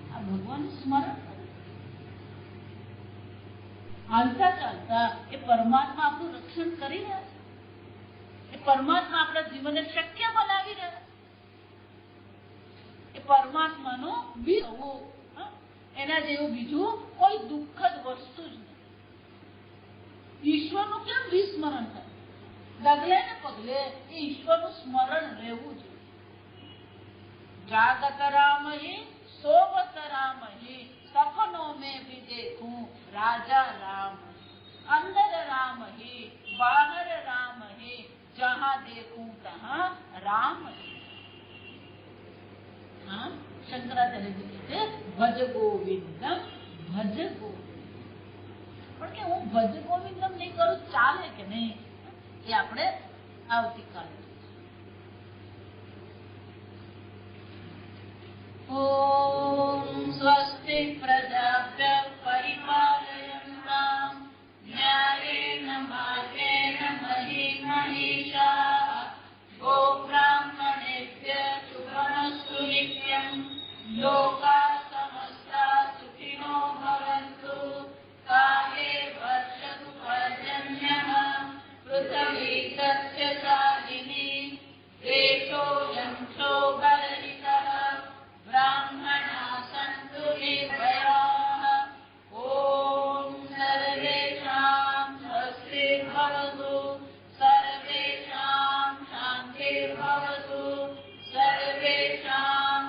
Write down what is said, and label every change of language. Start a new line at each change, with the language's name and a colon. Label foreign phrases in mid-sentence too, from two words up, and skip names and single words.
Gujarati: ભગવાન સ્મરણ કરે, હાલતા ચાલતા એ પરમાત્મા આપણું રક્ષણ કરી રહ્યા છે, એ પરમાત્મા આપણા જીવનને શક્ય બનાવી રહ્યા છે, એ પરમાત્માનો વિરહો, એના જેવું બીજું કોઈ દુઃખદ વસ્તુ જ નથી. ઈશ્વરનું કેમ વિસ્મરણ થાય? ડગલે ને પગલે એ ઈશ્વરનું સ્મરણ રહેવું જોઈએ.
Hindi: जागत राम ही सोवत राम ही सपनो में भी देखूं राजा राम, अंदर राम ही बाहर राम ही जहां देखूं तहां राम ही. हाँ, शंकराचार्य जी कहते
Sanskrit: भज गोविंदम भज गोविंद.
Gujarati: પણ કે હું
Sanskrit: ભજ ગોવિંદમ
Gujarati: નહીં કરું ચાલે કે નહીં, એ આપણે આવતીકાલે.
Sanskrit: ઓમ સ્વસ્તિ પ્રજાભ્યઃ પરિપાલયન્તાં ન્યાયેન માર્ગેણ મહિં મહિષાઃ ગોબ્રાહ્મણેભ્યઃ શુભમસ્તુ નિત્યં લોકાઃ સમસ્તા સુખિનો ભવन्तु કાલે વર્ષતુ પર્જન્યઃ પૃથ્વી સસ્યશાલિની દેશોऽयं શોભરહિતઃ ब्राह्मणा सन्तु निर्भयाः. ॐ सर्वेषां स्वस्तिर्भवतु, सर्वेषां शान्तिर्भवतु, सर्वेषां